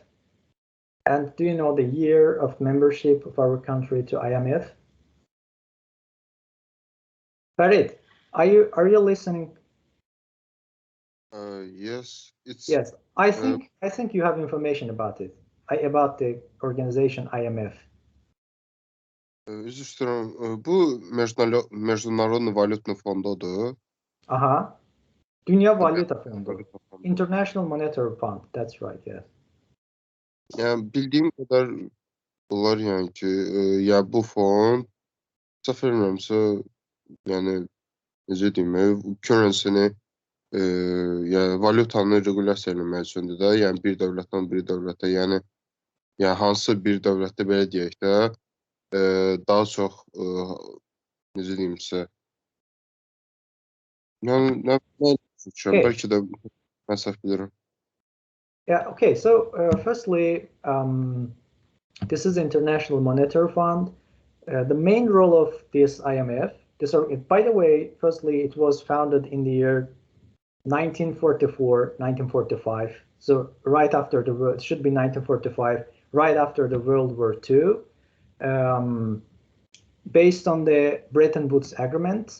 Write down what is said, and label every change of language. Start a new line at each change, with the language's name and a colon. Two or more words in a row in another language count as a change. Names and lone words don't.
English: And do you know the year of membership of our country to IMF? Farid, are you listening? Yes, it's Yes, I think you have information about it, about the organization IMF.
Azerbaijani: üzr istəyirəm. Bu
Russian: Международный валютный
Azerbaijani: fondudur. Aha. Dünya Valuta Fondu.
English: International Monetary Fund. That's right, yes.
Azerbaijani: Yəni bildiyim qədər bunlar yəni ki, ya bu fond səhv etmirəmsə, yəni necə deyim, currency-ni yəni valyutanı regulasiya etmək üçündür də, yəni bir dövlətdən bir dövlətə, yəni hansı bir dövlətdə belə deyək də, daha çox necə deyim sizə, yəni nə düşünürəm, bəlkə də mən səhv bilirəm.
English: Yeah, okay, so firstly, this is International Monetary Fund. The main role of this IMF, by the way, firstly, it was founded in the year 1944, 1945. So right after the world, it should be 1945, right after the World War II, based on the Bretton Woods Agreement.